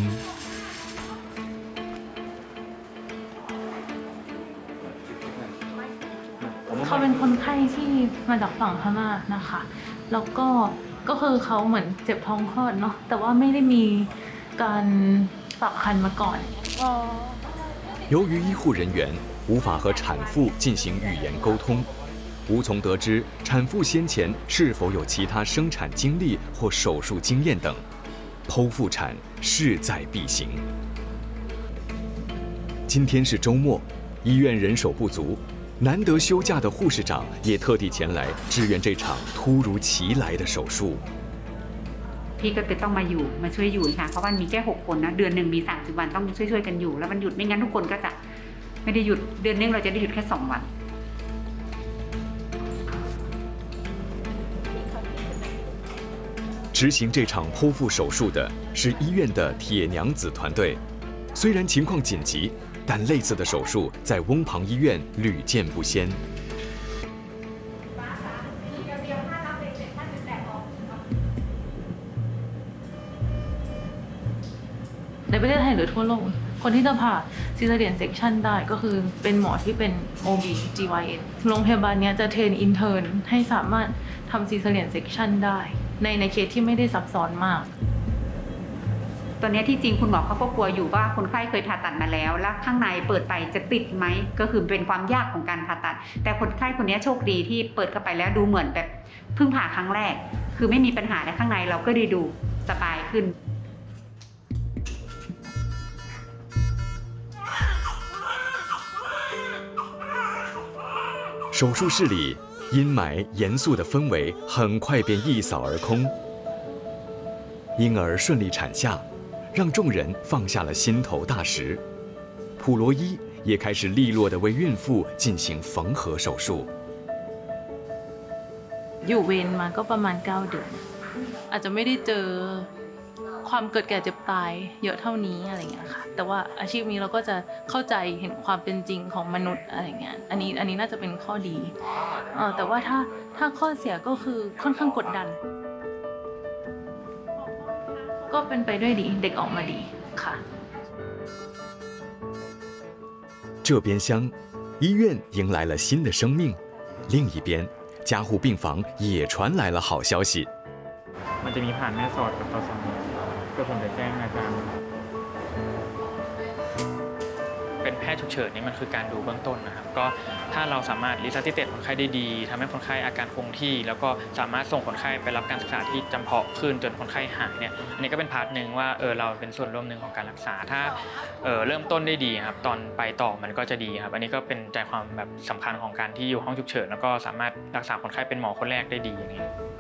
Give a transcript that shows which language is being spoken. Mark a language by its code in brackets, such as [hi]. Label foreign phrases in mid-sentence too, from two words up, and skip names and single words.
[th] เขาเป็นคนไข้ที่มาจากฝั่งพม่านะคะแล้วก็คือเขาเหมือนเจ็บท้องคลอดเนาะแต่ว่าไม่ได้มีการฝากครรภ์มาก่อน [zh] 由于医护人员无法和产妇进行语言沟通，无从得知产妇先前是否有其他生产经历或手术经验等，剖腹产势在必行。今天是周末，医院人手不足。难得休假的护士长也特地前来支援这场突如其来的手术。 [th] พี่ก็จะต้องมาช่วยอยู่ค่ะเพราะมันมีแค่6 คนนะเดือนหนึ่งมี30 วันต้องช่วยกันอยู่แล้วมันหยุดไม่งั้นทุกคนก็จะไม่ได้หยุดเดือนนึงเราจะได้หยุดแค่2 วัน [zh] 执行这场剖腹手术的是医院的铁娘子团队。虽然情况紧急，但类似的手术在翁旁医院屡见不鲜。 [th] ในประเทศไทยหรือทั่วโลกคนที่จะผ่า [en] caesarean section [th] ได้ก็คือเป็นหมอที่เป็น [en] OB GYN [th] โรงพยาบาลนี้จะ [en] train intern [th] ให้สามารถทำ [en] caesarean section [th] ได้ในเคสที่ไม่ได้ซับซ้อนมาก ตอนนี้ที่จริงคุณหมอเขาก็กลัวอยู่ว่าคนไข้เคยผ่าตัดมาแล้วแล้วข้างในเปิดไปจะติดไหมก็คือเป็นความยากของการผ่าตัดแต่คนไข้คนนี้โชคดีที่เปิดเข้าไปแล้วดูเหมือนแบบเพิ่งผ่าครั้งแรกคือไม่มีปัญหาและข้างในเราก็ได้ดูสบายขึ้น [zh] 手术室里，阴霾严肃的氛围很快便一扫而空。婴儿顺利产下，让众人放下了心头大石。普罗伊也开始利落地为孕妇进行缝合手术。 [th] อยู่เวรมาก็ประมาณ9 เดือนอาจจะไม่ได้เจอความเกิดแก่เจ็บตายเยอะเท่านี้อะไรเงี้ยค่ะแต่ว่าอาชีพนี้เราก็จะเข้าใจเห็นความเป็นจริงของมนุษย์อะไรเงี้ยอันนี้น่าจะเป็นข้อดีแต่ว่าถ้าข้อเสียก็คือค่อนข้างกดดันก็เป็นไปด้วยดีเด็กออกมาดีค่ะ [zh] 这边厢，医院迎来了新的生命；另一边，加护病房也传来了好消息。 [th] มันจะมีผ่านแม่สอดกับตสมก็ผมจะแจ้งอาจารย์เป็นแพทย์ฉุกเฉินนี่มันคือการดูเบื้องต้นนะครับก็ถ้าเราสามารถรีซัสซิเตตคนไข้ได้ดีทำให้คนไข้อาการคงที่แล้วก็สามารถส่งคนไข้ไปรับการศึกษาที่จำเพาะขึ้นจนคนไข้หายเนี่ยอันนี้ก็เป็นพาร์ทหนึ่งว่าเราเป็นส่วนร่วมหนึ่งของการรักษาถ้าเริ่มต้นได้ดีครับตอนไปต่อมันก็จะดีครับอันนี้ก็เป็นใจความแบบสำคัญของการที่อยู่ห้องฉุกเฉินแล้วก็สามารถรักษาคนไข้เป็นหมอคนแรกได้ดีอย่างนี้